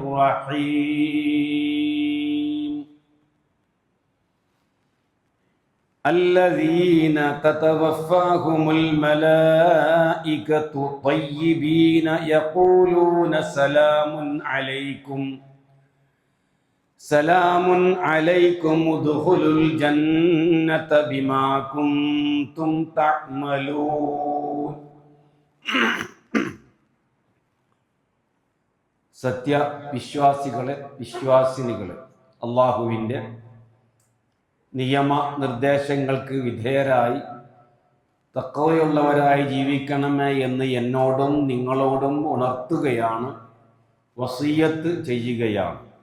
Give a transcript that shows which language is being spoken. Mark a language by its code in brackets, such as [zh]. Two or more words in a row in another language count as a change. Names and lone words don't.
[ar] الرحيم الذين تتوفاهم الملائكة طيبين يقولون سلام عليكم ادخلوا الجنة بما كنتم تعملون [ml] സത്യവിശ്വാസികളെ വിശ്വാസിനികളെ അള്ളാഹുവിൻ്റെ നിയമ നിർദ്ദേശങ്ങൾക്ക് വിധേയരായി തഖ്വയുള്ളവരായി ജീവിക്കണമേ എന്ന് എന്നോടും നിങ്ങളോടും ഉണർത്തുകയാണ്, വസിയ്യത്ത് ചെയ്യുകയാണ്.